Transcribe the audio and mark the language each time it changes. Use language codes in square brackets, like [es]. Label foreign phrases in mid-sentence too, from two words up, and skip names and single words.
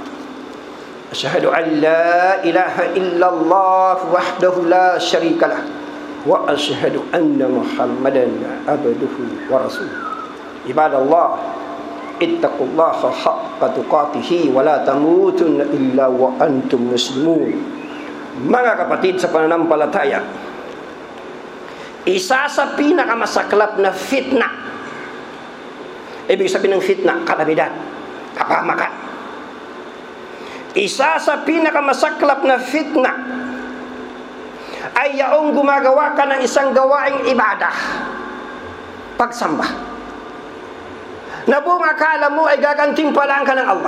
[ar] أشهد أن لا إله إلا الله وحده لا شريك له وأشهد أن محمدا عبده ورسوله. عباد الله، اتقوا الله حق تقاته ولا تموتن إلا وأنتم مسلمون. [tl] Mga kapatid sa pananampalataya, isa sa pinakamasaklap na fitna, ibig sabihin ng fitna, kalamidad, kapahamakan. Isa sa pinakamasaklap na fitna ay yaong gumagawa ka ng isang gawaing ibadah, pagsamba, na buong akala mo ay gagantimpalaan ka ng Allah.